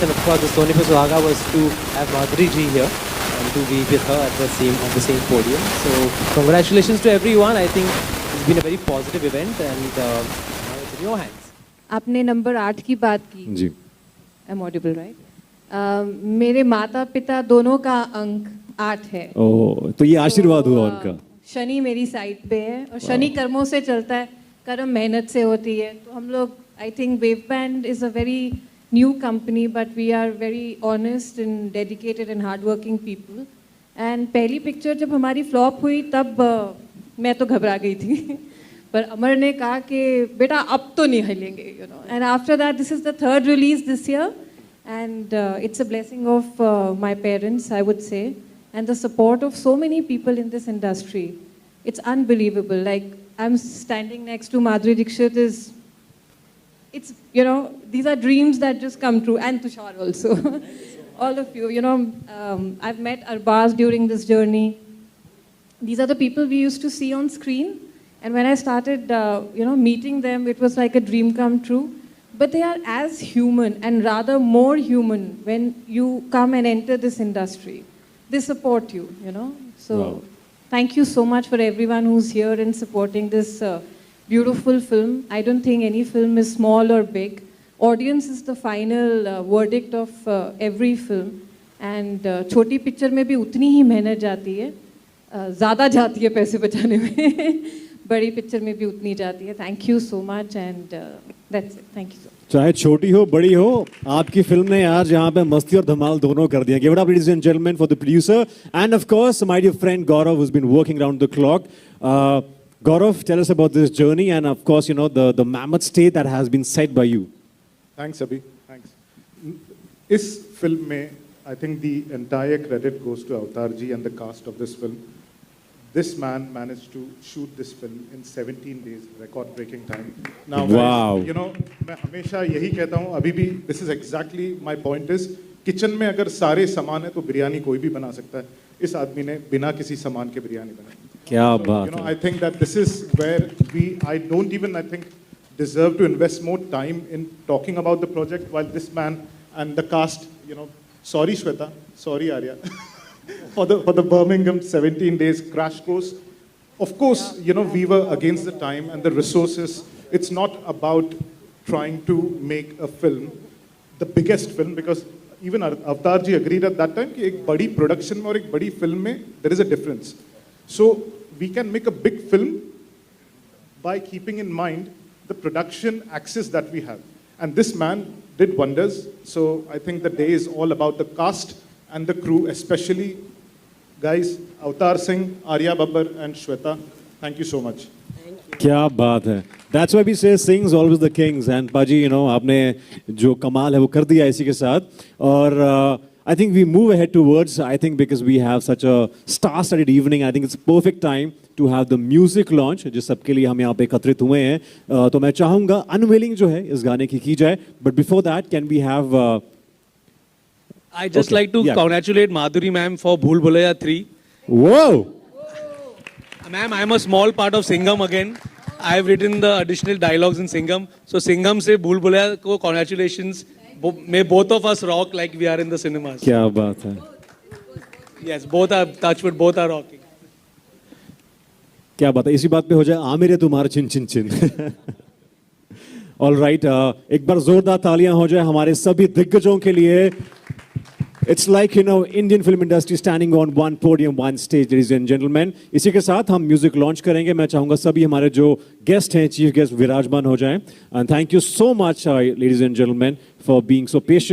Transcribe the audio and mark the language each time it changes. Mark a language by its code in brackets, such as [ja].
[en] And of course, the Sone Pe Suhaga was to have Madhuri ji here and to be with her at the same podium. So congratulations to everyone. I think it's been a very positive event, and now it's in your hands. [hi] आपने number 8 की बात की. जी. [en] I'm audible, right? [hi] मेरे माता पिता दोनों का अंक 8 है. ओह, तो ये आशीर्वाद हुआ उनका. शनि मेरी साइड पे है और शनि कर्मों से चलता है, कर्म मेहनत से होती है. तो हम लोग, [en] I think Wave Band is a very new company, but we are very honest and dedicated and hard working people. [hi] And पहली पिक्चर जब हमारी फ्लॉप हुई तब मैं तो घबरा गई थी. पर अमर ने कहा कि बेटा अब तो नहीं हिलेंगे, [en] You know. And after that this is the third release this year, and it's a blessing of my parents, I would say, and the support of so many people in this industry. It's unbelievable. Like, I'm standing next to Madhuri Dixit it's, you know, these are dreams that just come true. And Tushar also. All of you, you know, I've met Arbaz during this journey. These are the people we used to see on screen. And when I started, you know, meeting them, it was like a dream come true. But they are as human, and rather more human, when you come and enter this industry. They support you, you know. So Wow. thank you so much for everyone who's here and supporting this beautiful film. I don't think any film is small or big. Audience is the final verdict of every film. [hi] And छोटी picture में भी उतनी ही मेहनत जाती है, ज़्यादा जाती है पैसे बचाने में. बड़ी पिक्चर में भी उतनी जाती है. [en] Thank you so much, and that's it. Thank you so much. [hi] चाहे छोटी हो बड़ी हो, आपकी फिल्म ने आज यहाँ पे मस्ती और धमाल दोनों कर दिया. [en] Give it up, ladies and gentlemen, for the producer, and of course my dear friend Gaurav, who's been working around the clock. Gaurav, tell us about this journey, and of course, you know, the mammoth state that has been set by you. Thanks, Abhi. Thanks. [hi] इस film में [en] I think the entire credit goes to Avtar ji and the cast of this film. This man managed to shoot this film in 17 days, record-breaking time. Now, Wow. guys, you know, [hi] मैं हमेशा यही कहता हूँ, अभी भी [en] this is exactly my point is, [hi] kitchen में अगर सारे सामान है तो बिरयानी कोई भी बना सकता है. इस आदमी ने बिना किसी सामान के बिरयानी बनाई. क्या [en] So, [hi] बात [en] you know, [hi] है. [en] I think that this is where I don't even, I think, deserve to invest more time in talking about the project, while this man and the cast, you know, sorry Shweta, sorry Arya, for the Birmingham 17 days crash course. Of course, you know, we were against the time and the resources. It's not about trying to make a film, the biggest film, because even Avtar ji agreed at that time [hi] कि एक बड़ी production में और एक बड़ी film में [en] there is a difference. So we can make a big film by keeping in mind the production axis that we have. And this man did wonders. So I think the day is all about the cast and the crew, especially guys, Avtar Singh, Arya Babbar and Shweta. Thank you so much. [hi] क्या बात है. [en] That's why we say sings always the kings. [hi] And Paji, [en] you know, [hi] आपने जो कमाल है वो कर दिया इसी के साथ. [en] और I think we move ahead towards, I think because we have such a star-studded evening, I think it's perfect time to have the music launch, [hi] जिस सबके लिए हम यहाँ पे एकत्रित हुए हैं. तो मैं चाहूँगा unveiling जो है इस गाने की जाए. [en] But before that, can we have... I just Okay, like to yeah. congratulate Madhuri ma'am for Bhool Bhulaiya 3. Whoa! Ma'am, I'm a small part of Singham again. I've written the additional dialogues in Singham. So Singham se Bhool Bhulaiya ko congratulations. May both of us rock like we are in the cinemas. [hi] क्या बात है. [en] Yes, both are, touchwood, both are rocking. [hi] क्या बात है. इसी बात पे हो जाए आमिर तुम्हारा चिन चिन चिन. [en] All right, [hi] एक बार जोरदार तालियां हो जाए हमारे सभी दिग्गजों के लिए. [en] It's like, you know, Indian film industry standing on one podium, one stage, ladies and gentlemen. [hi] इसी के साथ हम म्यूजिक लॉन्च करेंगे. मैं चाहूंगा सभी हमारे जो गेस्ट हैं, चीफ गेस्ट विराजमान हो जाएं. [en] And thank you so much, ladies and gentlemen, for being so patient.